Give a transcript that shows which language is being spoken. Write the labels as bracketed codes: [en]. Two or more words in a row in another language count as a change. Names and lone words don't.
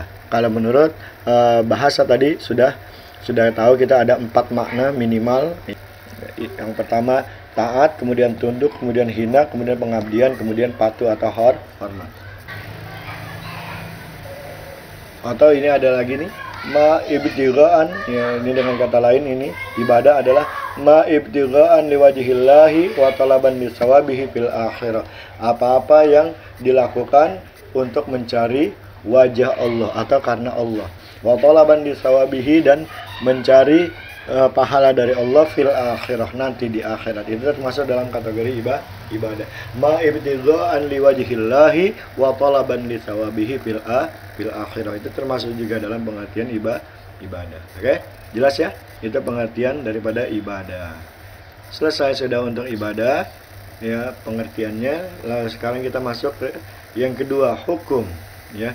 [id] Kalau menurut bahasa tadi sudah tahu kita ada 4 makna minimal. Yang pertama taat, kemudian tunduk, kemudian hina, kemudian pengabdian, kemudian patuh atau hormat. Atau ini ada lagi nih, [ar] ما ابتغاء, [id] ya, ini dengan kata lain ini ibadah adalah [ar] ما ابتغاء لوجه الله وطلبا لثوابه في الآخرة. [id] Apa-apa yang dilakukan untuk mencari wajah Allah atau karena Allah. [ar] وطلبا لثوابه, [id] dan mencari pahala dari Allah [ar] في الآخرة, [id] nanti di akhirat. Itu termasuk dalam kategori ibadah. [ar] ما ابتغاء لوجه الله وطلبا لثوابه في الآخرة. [id] Itu termasuk juga dalam pengertian ibadah. Oke? Jelas ya? Itu pengertian daripada ibadah. Selesai sudah untuk ibadah, ya, pengertiannya. Lalu sekarang kita masuk ke yang kedua, hukum, ya.